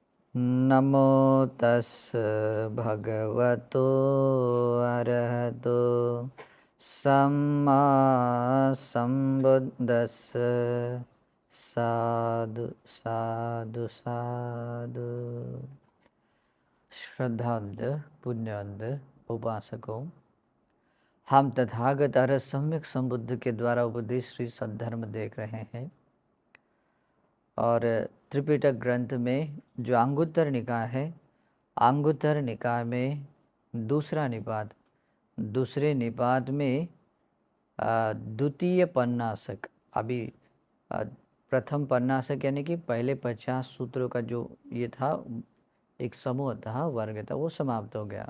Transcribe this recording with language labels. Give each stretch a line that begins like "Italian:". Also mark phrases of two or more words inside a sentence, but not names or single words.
Pali: नमो तस् भगवतो अरहतो सम्मा सम्बुद्दस्स साधु साधु साधु।
Hindi: श्रद्धांत पुण्यवंत उपासकों, हम तथागत अरहत सम्यक संबुद्ध के द्वारा उपदेश श्री सद्धर्म देख रहे हैं और त्रिपिटक ग्रंथ में जो अंगुत्तर निकाय है, अंगुत्तर निकाय में दूसरा निपात, दूसरे निपात में द्वितीय पन्नासक, अभी प्रथम पन्नासक यानी कि पहले 50 सूत्रों का जो ये था, एक समूह था, वर्ग था, वो समाप्त हो गया।